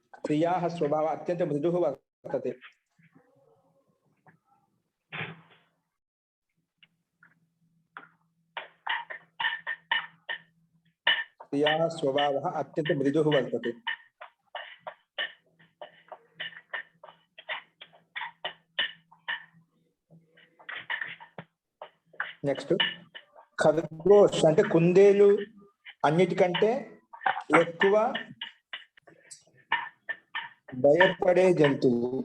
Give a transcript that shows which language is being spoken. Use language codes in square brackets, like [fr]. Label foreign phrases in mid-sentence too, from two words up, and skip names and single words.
[sa] स्त्रियाः स्वभावः अत्यन्तं मृदुः वर्तते। स्त्रियाः स्वभावः अत्यन्तं मृदुः वर्तते। [te] నెక్స్ట్ ఖర్గోష్ అంటే కుందేలు అన్నిటికంటే ఎక్కువ భయపడే జంతువు.